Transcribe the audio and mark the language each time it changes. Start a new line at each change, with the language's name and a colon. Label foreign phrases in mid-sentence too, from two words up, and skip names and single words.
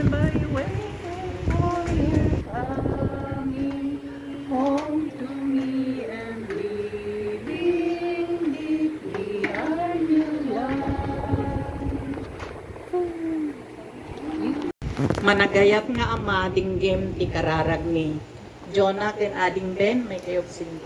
English: waiting for you coming home to me and breathing deeply our new life.
Iloko: Managayat nga ama dinggem ti kararag ni Jonah ken ading Ben may kayog sindi.